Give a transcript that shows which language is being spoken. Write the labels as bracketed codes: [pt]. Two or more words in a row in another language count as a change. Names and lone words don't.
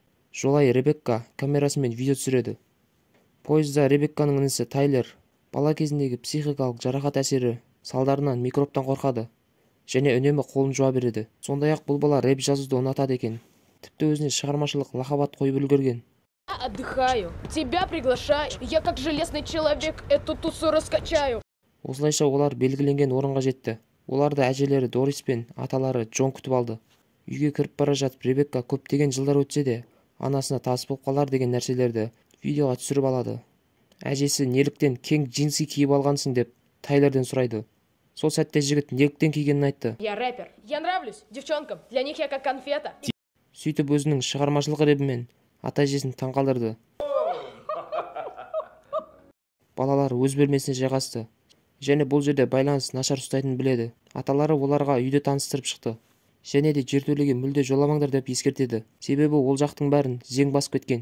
[kk] Жолай Ребекка камерасымен видео түсіреді. Пойызда Ребекканың інісі Тайлер бала кезіндегі психикалық жарақат әсері салдарынан микробтан қорқады және үнемі қолын жуа береді. Сондай-ақ бұл бала рэп жазуды ұнатады екен. Тіпті өзіне шығармашылық лақап ат қойып үлгерген. [ru] Отдыхаю, тебя приглашаю, я как железный человек эту тусу раскачаю. [kk] Осылайша олар белгіленген орынға жетті. Оларды әжелері Дорис пен аталары Джон күтіп алды. Үйге кіріп бара жатып Ребекка көптеген жылдар өтсе де, анасына тас болып қалар деген нәрселерді видеоға түсіріп алады. Әжесі неліктен кең джинсы киіп алғансың деп Тайлерден сұрайды. Сол сәтте жігіт неліктен кигенін айтты. [ru] Я рэпер, я нравлюсь девчонкам, для них я как конфета. [kk] Сөйтіп өзінің шығармашылық ребімен ата-әжесін таңқалдырды. Балалар өз бөлмесіне жайғасты. Және бұл жерде байланыс нашар ұстайтынын біледі. Аталары оларға үйді таныстырып шықты. Және де жертөлеге мүлде жоламаңдар деп ескертеді. Себебі ол жақтың бәрін зең басып кеткен.